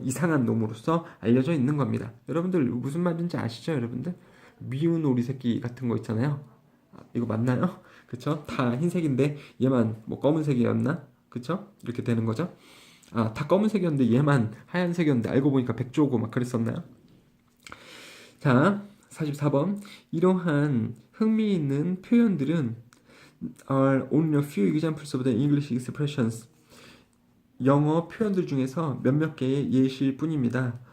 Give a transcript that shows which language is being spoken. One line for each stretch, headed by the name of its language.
Korean: 이상한 놈으로서 알려져 있는 겁니다. 여러분들 무슨 말인지 아시죠? 여러분들? 미운 오리 새끼 같은 거 있잖아요. 이거 맞나요? 그쵸? 다 흰색인데 얘만 뭐 검은색이었나? 그쵸? 이렇게 되는 거죠. 다 검은색이었는데 얘만 하얀색이었는데 알고 보니까 백조고 막 그랬었나요? 자, 44번 이러한 흥미있는 표현들은
English: are only a few examples of the English expressions.
Korean: 영어 표현들 중에서 몇몇 개의 예시일 뿐입니다.